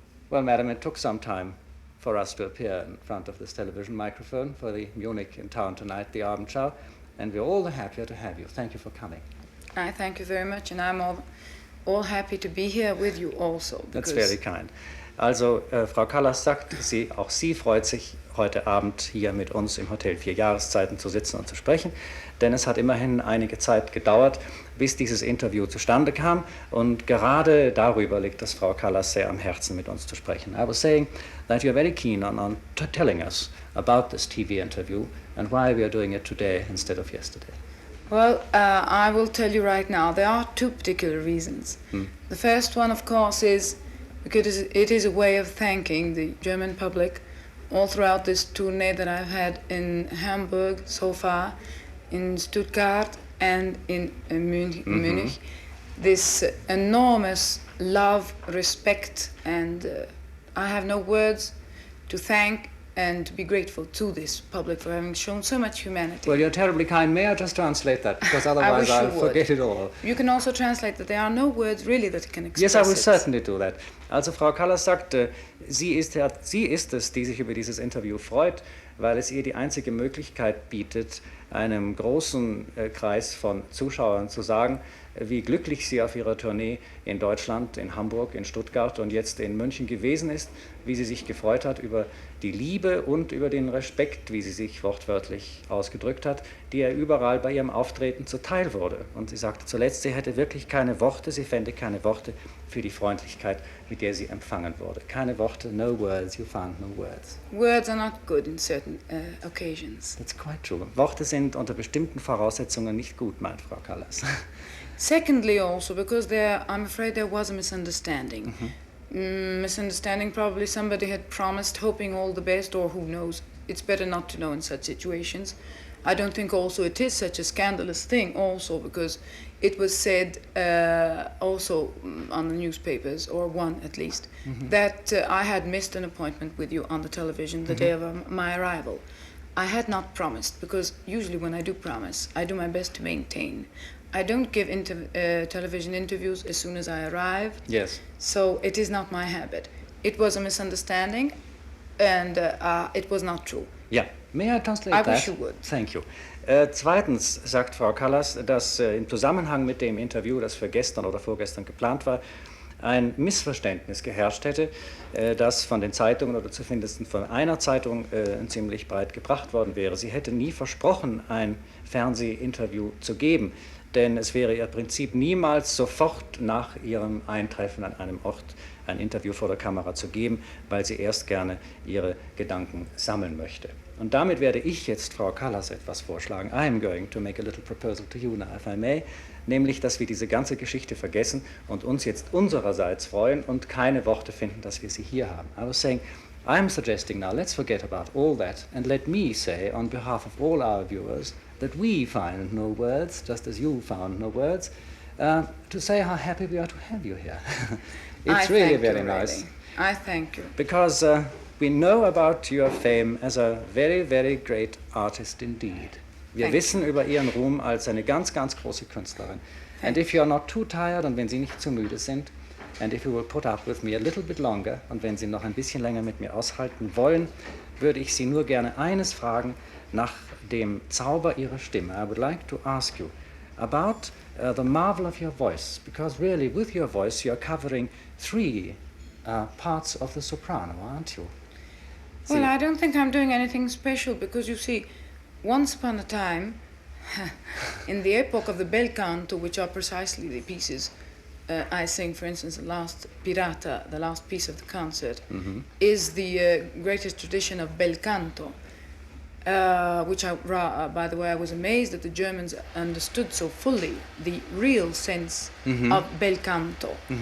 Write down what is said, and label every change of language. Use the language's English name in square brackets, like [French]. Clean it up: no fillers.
[English] Well, madam, it took some time for us to appear in front of this television microphone for the Munich in town tonight, the Abendschau, and we're all the happier to have you. Thank you for coming. I thank you very much, and I'm all happy to be here with you also. That's very kind. [German] Also, Frau Callas sagt, auch sie freut sich, heute Abend hier mit uns im Hotel Vierjahreszeiten zu sitzen und zu sprechen, denn es hat immerhin einige Zeit gedauert, bis dieses Interview zustande kam, und gerade darüber liegt es Frau Callas sehr am Herzen, mit uns zu sprechen. [English] I was saying that you're very keen on telling us about this TV interview and why we are doing it today instead of yesterday. Well, I will tell you right now, there are two particular reasons. The first one, of course, is because it is a way of thanking the German public all throughout this tournee that I've had in Hamburg so far, in Stuttgart and in Munich. This enormous love, respect, and I have no words to thank and to be grateful to this public for having shown so much humanity. Well, you're terribly kind. May I just translate that? Because otherwise I'll forget it all. You can also translate that there are no words really that can express Yes, I will it. certainly do that. [German] Also Frau Callas sagt, sie ist es, die sich über dieses Interview freut, weil es ihr die einzige Möglichkeit bietet, einem großen Kreis von Zuschauern zu sagen, wie glücklich sie auf ihrer Tournee in Deutschland, in Hamburg, in Stuttgart und jetzt in München gewesen ist, wie sie sich gefreut hat über die Liebe und über den Respekt, wie sie sich wortwörtlich ausgedrückt hat, die ihr überall bei ihrem Auftreten zuteil wurde. Und sie sagte zuletzt, sie hätte wirklich keine Worte, sie fände keine Worte für die Freundlichkeit, mit der sie empfangen wurde. Keine Worte, [English] no words, you found no words. Words are not good in certain occasions. That's quite true. [German] Worte sind unter bestimmten Voraussetzungen nicht gut, meint Frau Callas. [English] Secondly, also, because I'm afraid there was a misunderstanding. Misunderstanding, probably somebody had promised, hoping all the best, or who knows. It's better not to know in such situations. I don't think also it is such a scandalous thing also, because it was said also on the newspapers, or one at least, that I had missed an appointment with you on the television the day of my arrival. I had not promised, because usually when I do promise, I do my best to maintain. I don't give television interviews as soon as I arrive. Yes. So it is not my habit. It was a misunderstanding, and it was not true. Yeah. May I translate that? I wish you would. Thank you. [German] Zweitens sagt Frau Callas, dass im Zusammenhang mit dem Interview, das für gestern oder vorgestern geplant war, ein Missverständnis geherrscht hätte, das von den Zeitungen oder zumindest von einer Zeitung ziemlich breit gebracht worden wäre. Sie hätte nie versprochen, ein Fernsehinterview zu geben, denn es wäre ihr Prinzip, niemals sofort nach ihrem Eintreffen an einem Ort ein Interview vor der Kamera zu geben, weil sie erst gerne ihre Gedanken sammeln möchte. Und damit werde ich jetzt Frau Callas etwas vorschlagen. [English] I am going to make a little proposal to you now, if I may, [German] nämlich, dass wir diese ganze Geschichte vergessen und uns jetzt unsererseits freuen und keine Worte finden, dass wir sie hier haben. [English] I was saying, I'm suggesting now, let's forget about all that and let me say, on behalf of all our viewers, that we find no words, just as you found no words, to say how happy we are to have you here. It's really very nice. I thank you. Because we know about your fame as a very, very great artist indeed. [German] Wir wissen über Ihren Ruhm als eine ganz, ganz große Künstlerin. [English] And if you are not too tired, [German] und wenn Sie nicht zu müde sind, [English] and if you will put up with me a little bit longer, [German] und wenn Sie noch ein bisschen länger mit mir aushalten wollen, würde ich Sie nur gerne eines fragen nach dem Zauber Ihrer Stimme. [English] I would like to ask you about the marvel of your voice, because really with your voice you are covering three parts of the soprano, aren't you? Well, I don't think I'm doing anything special, because you see, once upon a time, in the epoch of the Belcanto, which are precisely the pieces I sing, for instance, the last Pirata, the last piece of the concert, is the greatest tradition of Belcanto, which by the way, I was amazed that the Germans understood so fully the real sense of Belcanto.